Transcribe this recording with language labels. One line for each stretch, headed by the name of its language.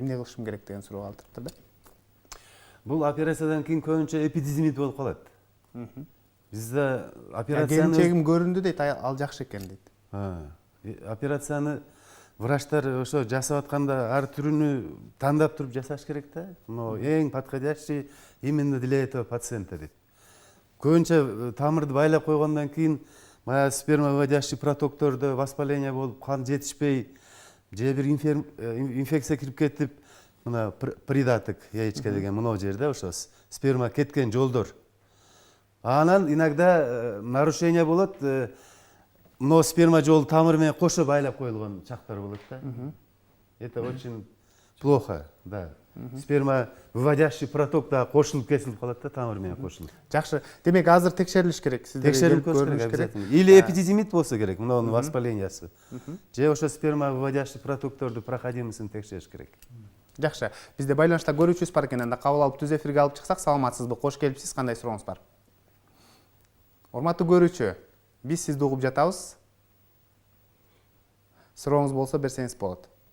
Kyrgyz: Эмне кылышым керек деген суроо калтырыптыр да. Бул операциядан кийин көбүнчө эпидизимит болуп калат. Бизде операцияны келинчегим көрүндү дейт, ал жакшы экен дейт. Операцияны врачтар ошо жасап атканда ар түрүнү тандап туруп жасаш керек да.
Russian: Но
Kyrgyz: эң
Russian: подходящий именно для этого пациента
Kyrgyz: дейт. Көбүнчө тамырды байлап койгондон кийин баягы спермовыводящий протоктордо воспаление болуп, кан жетишпей, же бир инфекция кирип кетип, мына
Russian: придаток яичко
Kyrgyz: деген мына жерде ошо сперма кеткен жолдор. Анан
Russian: иногда нарушение
Kyrgyz: болот,
Russian: но
Kyrgyz: сперма жолу тамыр менен кошо байлап коюлган чактар болот да.
Russian: Это очень плохо, да. Сперма выводящий проток да
Kyrgyz: кошулуп кесилип калат да, тамыр менен кошулуп. Жакшы. Демек азыр текшерилиш керек. Текшерип көрүш керек.
Russian: Или
Kyrgyz: эпидизимит болсо керек, мынанын воспалениеси. Же ошо сперма выводящий протокторду проходимыйсин текшериш керек. Жакшы. Бизде байланышта көрүүчүбүз бар экен. Анда кабыл алып түз эфирге алып чыксак, саламатсызбы? Кош келипсиз. Кандай сурооңуз бар? Урматтуу көрүүчү, биз сизди угуп жатабыз. Сурооңуз болсо берсеңиз болот.